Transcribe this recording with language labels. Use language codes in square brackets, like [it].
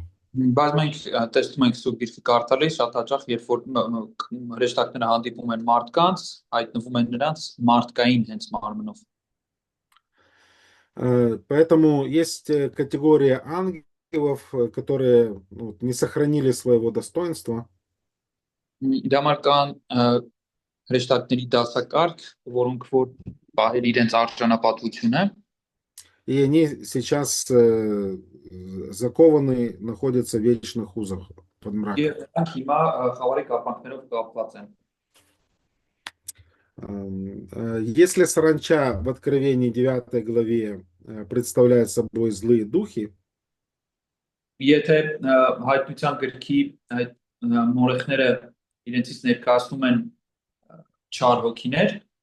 [hy] Բայց մենք տեսնում ենք Սուրբ Գիրքը կարդալիս շատ հաճախ, երբ որ հրեշտակները հանդիպում են մարդկանց, հայտնվում են նրանց մարդկային հենց մարմնով։ [ru] Поэтому есть категория ангелов, которые не сохранили своего достоинства. [hy] Դա համար կան հրեշտակների դասակարգ, որոնք որ պահել իրենց արժանապատվությունը, [ru] И они сейчас закованы, находятся в вечных узах под мраком. [hy] եւ նրանք հիմա խավարի կապանքներով կապված են։ [ru] Если саранча в Откровении 9 главе представляет собой злые духи, [hy] Եթե հայտնության գրքի այդ մորեխները իրենցից ներկայացնում են չար հոգիներ,